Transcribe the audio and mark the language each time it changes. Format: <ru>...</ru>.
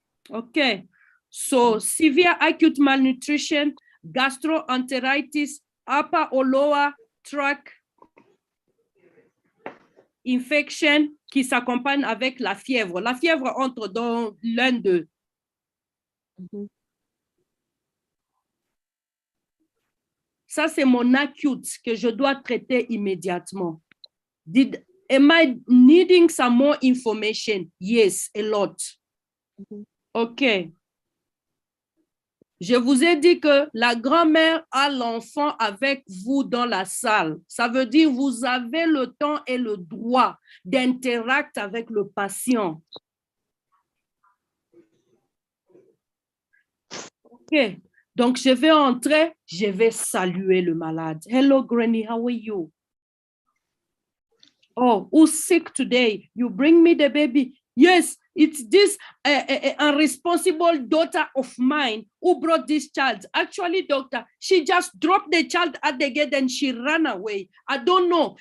<en>OK. So, severe acute malnutrition, gastroenteritis, upper or lower tract infection</en> <fr>qui s'accompagne avec la fièvre. La fièvre entre dans l'un d'eux. Ça, c'est mon acute que je dois traiter immédiatement.</fr> <en>Am I needing some more information? Yes, a lot. OK.</en> <fr>Je vous ai dit que la grand-mère a l'enfant avec vous dans la salle. Ça veut dire que vous avez le temps et le droit d'interagir avec le patient. OK. Donc, je vais entrer, je vais saluer le malade.</fr> <en>Hello, Granny, how are you? Oh, who's sick today? You bring me the baby. Yes, it's this irresponsible daughter of mine who brought this child. Actually, doctor, she just dropped the child at the gate and she ran away. I don't know.</en>